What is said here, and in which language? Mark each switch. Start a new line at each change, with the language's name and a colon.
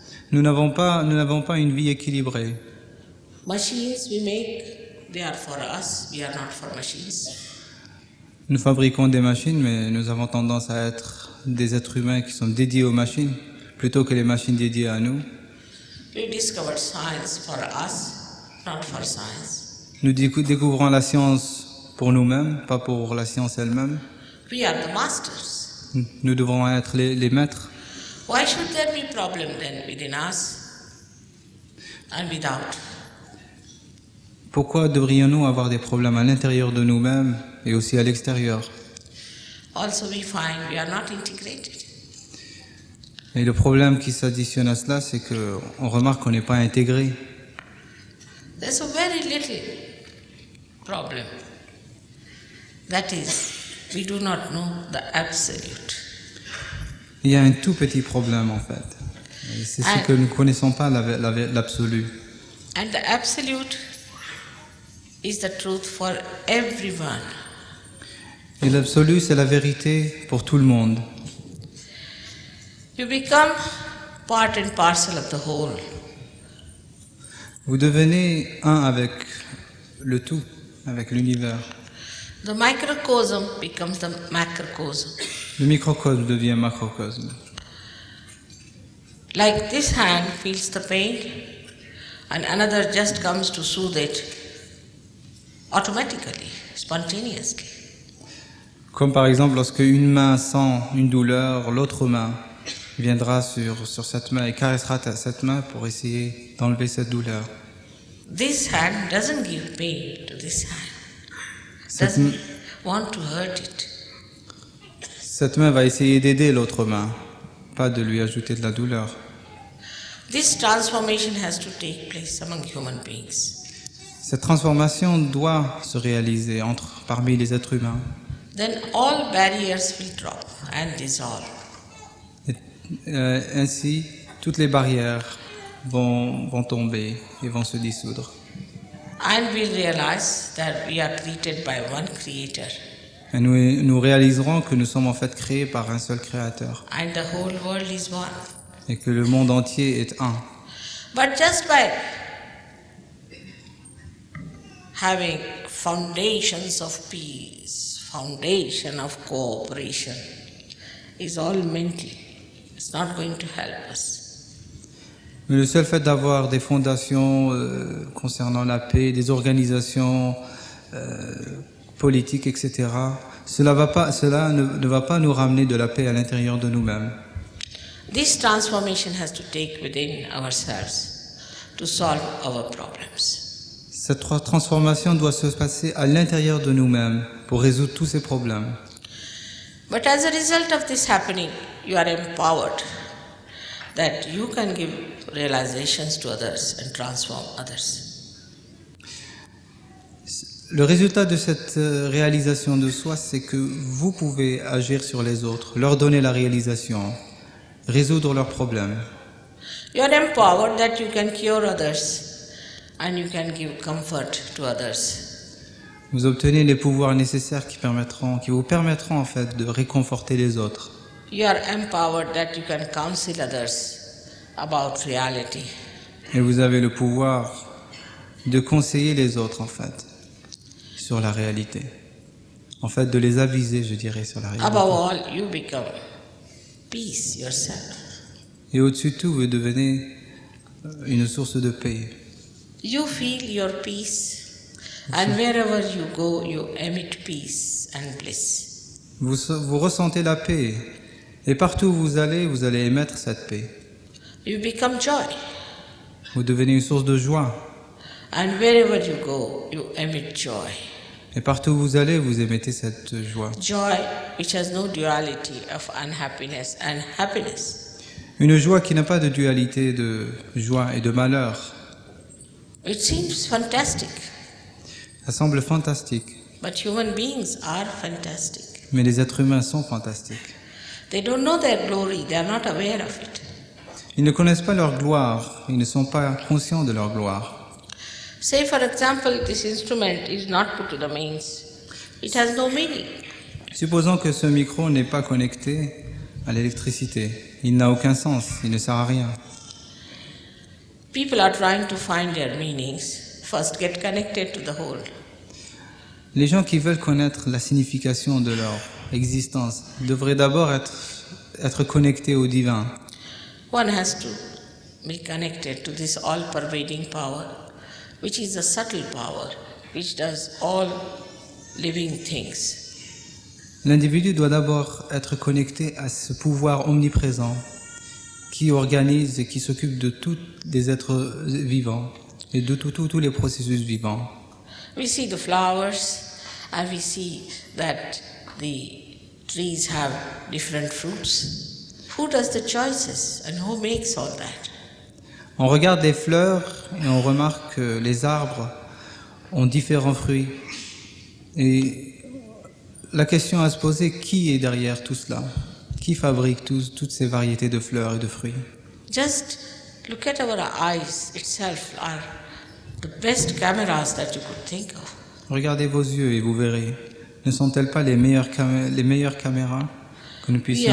French: Nous n'avons pas une vie équilibrée.
English: Machines we make, they are for us, we are not for machines.
French: Nous fabriquons des machines, mais nous avons tendance à être des êtres humains qui sont dédiés aux machines, plutôt que les machines dédiées à nous.
English: We discovered science for us, not for science.
French: Nous découvrons la science pour nous-mêmes, pas pour la science elle-même.
English: We are the masters.
French: Nous devrons être les maîtres.
English: Why should there be problem then within us and without?
French: Pourquoi devrions-nous avoir des problèmes à l'intérieur de nous-mêmes et aussi à l'extérieur?
English: Also we find we are not integrated.
French: Et le problème qui s'additionne à cela, c'est qu'on remarque qu'on n'est pas intégré.
English: There's a very little problem. That is, we do not know the absolute.
French: Il y a un tout petit problème en fait. Et c'est ce que nous ne connaissons pas, l'absolu.
English: And the absolute is the truth for everyone.
French: Et l'absolu, c'est la vérité pour tout le monde.
English: You become part and parcel of the whole.
French: Vous devenez un avec le tout, avec l'univers.
English: The microcosm becomes the macrocosm.
French: Le microcosme devient macrocosme.
English: Like this hand feels the pain and another just comes to soothe it automatically, spontaneously.
French: Comme par exemple, lorsque une main sent une douleur, l'autre main viendra sur cette main et caressera cette main pour essayer d'enlever cette douleur.
English: This hand doesn't give pain to this hand.
French: Cette,
English: Doesn't want to hurt it.
French: cette main va essayer d'aider l'autre main, pas de lui ajouter de la douleur.
English: This transformation has to take place among human beings.
French: Cette transformation doit se réaliser parmi les êtres humains.
English: Then all barriers will drop and dissolve.
French: Et, ainsi, toutes les barrières vont tomber et vont se dissoudre.
English: And we'll realize that we are created by one creator.
French: Et nous réaliserons que nous sommes en fait créés par un seul créateur
English: And the whole world is one.
French: et que le monde entier est un.
English: But just by having foundations of peace, foundation of cooperation, is all mental. It's not going to help us.
French: Mais le seul fait d'avoir des fondations concernant la paix, des organisations politiques, etc., cela ne va pas nous ramener de la paix à l'intérieur de nous-mêmes.
English: This transformation has to take within ourselves to solve our problems.
French: Cette transformation doit se passer à l'intérieur de nous-mêmes pour résoudre tous ces problèmes.
English: But as a result of this happening, you are empowered that you can give realizations to others and transform others.
French: Le résultat de cette réalisation de soi, c'est que vous pouvez agir sur les autres, leur donner la réalisation, résoudre leurs problèmes.
English: You are empowered that you can cure others and you can give comfort to others.
French: Vous obtenez les pouvoirs nécessaires qui vous permettront en fait de réconforter les autres.
English: You are empowered that you can counsel others about reality.
French: Et vous avez le pouvoir de conseiller les autres en fait sur la réalité. En fait, de les aviser, je dirais, sur la réalité.
English: Above all, you become peace yourself.
French: Et au-dessus de tout, vous devenez une source de paix.
English: You feel your peace, and wherever you go, you emit peace and bliss.
French: Vous ressentez la paix. Et partout où vous allez émettre cette paix.
English: You become joy,
French: Vous devenez une source de joie.
English: and wherever you go, you emit joy.
French: Et partout où vous allez, vous émettez cette joie.
English: Joy which has no duality of unhappiness and happiness.
French: Une joie qui n'a pas de dualité de joie et de malheur.
English: It seems fantastic,
French: Ça semble fantastique.
English: but human beings are fantastic.
French: Mais les êtres humains sont fantastiques.
English: They don't know their glory, they are not aware of it.
French: Ils ne connaissent pas leur gloire. Ils ne sont pas conscients de leur gloire.
English: Say, for example, this instrument is not put to the mains. It has no meaning.
French: Supposons que ce micro n'est pas connecté à l'électricité. Il n'a aucun sens, il ne sert à rien.
English: People are trying to find their meanings. First, get connected to the whole.
French: Les gens qui veulent connaître la signification de leur existence devraient d'abord être connectés au divin.
English: One has to be connected to this all-pervading power, which is a subtle power, which does all living things.
French: L'individu doit d'abord être connecté à ce pouvoir omniprésent qui organise et qui s'occupe de tous les êtres vivants et de tous les processus vivants.
English: We see the flowers and we see that the trees have different fruits. Who does the choices and who makes all that?
French: On regarde les fleurs et on remarque que les arbres ont différents fruits. Et la question à se poser, qui est derrière tout cela? Qui fabrique toutes ces variétés de fleurs et de fruits?
English: Just look at our eyes itself are the best cameras that you could think of.
French: Regardez vos yeux et vous verrez. Ne sont-elles pas les meilleures caméras que nous puissions